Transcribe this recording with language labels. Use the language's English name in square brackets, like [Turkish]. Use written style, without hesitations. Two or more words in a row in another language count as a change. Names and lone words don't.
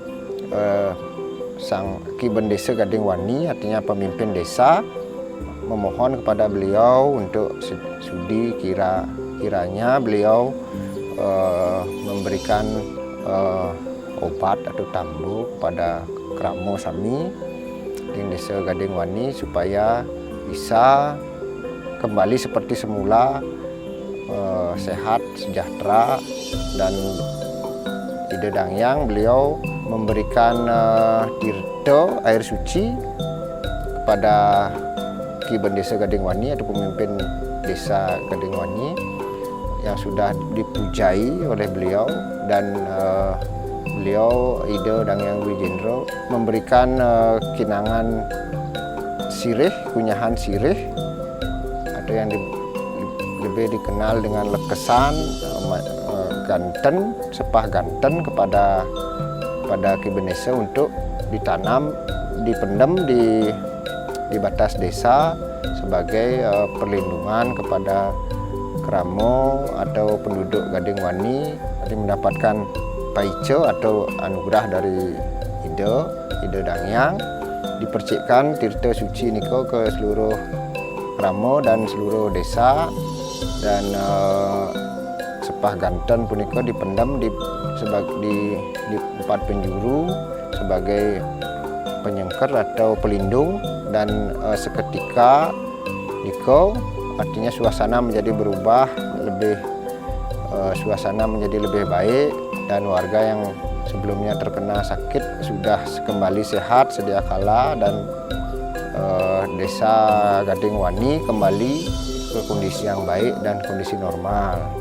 [Indonesian] sang Kiben Desa Gadingwani, artinya pemimpin desa, memohon kepada beliau untuk sudi kiranya beliau memberikan obat atau tambu kepada kramo sami di Desa Gadingwani supaya bisa kembali seperti semula, sehat, sejahtera. Dan Ida Dangyang beliau memberikan tirta air suci kepada Kiben Desa Gadingwani atau pemimpin Desa Gadingwani yang sudah dipujai oleh beliau, dan beliau Ida Dangyang Dwijendra memberikan kinangan sirih, kunyahan sirih atau yang lebih dikenal dengan lekesan, ganten, sepah ganten kepada Kiben Desa untuk ditanam, dipendam di batas desa sebagai perlindungan kepada kramo atau penduduk Gadingwani, jadi mendapatkan paice atau anugerah dari Ida Dangyang. Dipercikkan tirta suci niko ke seluruh kramo dan seluruh desa, dan sepah ganten punika dipendam di di empat penjuru sebagai penyengker atau pelindung, dan seketika niko artinya suasana menjadi berubah, suasana menjadi lebih baik, dan warga yang sebelumnya terkena sakit sudah kembali sehat sedia kala, dan desa Gading Wani kembali ke kondisi yang baik dan kondisi normal.